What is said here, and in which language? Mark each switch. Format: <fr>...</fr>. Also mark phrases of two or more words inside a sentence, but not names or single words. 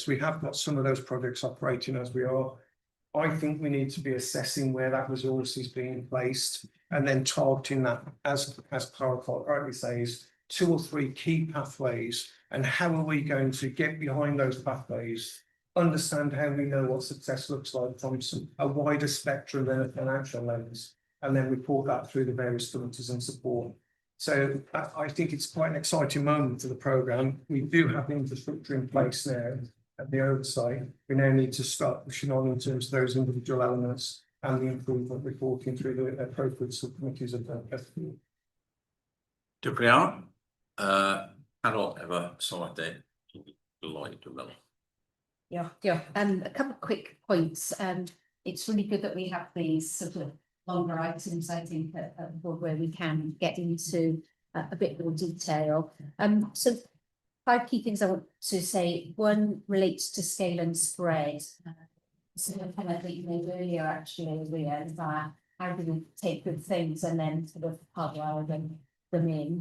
<en>We have got some of those projects operating as we are. I think we need to be assessing where that resource is being placed and then targeting that, as Clara rightly says, 2 or 3 key pathways, and how are we going to get behind those pathways, understand how we know what success looks like from a wider spectrum than a financial lens, and then report that through the various committees and support. So I think it's quite an exciting moment for the programme. We do have the infrastructure in place now at the oversight. We now need to start pushing on in terms of those individual elements and the improvement reporting through the appropriate subcommittees of the FD.</en> <cy>Diolch yn fawr. Carol, efo sylwadau Lloyd, dwi'n meddwl.</cy> <en>Yeah. A couple of quick points. It's really good that we have these sort of longer items, I think, at the board where we can get into a bit more detail. So 5 key things I want to say. One relates to scale and spread. So the comment that you made earlier, actually, Leah, is that how do we take good things and then sort of hardwire them in?</en>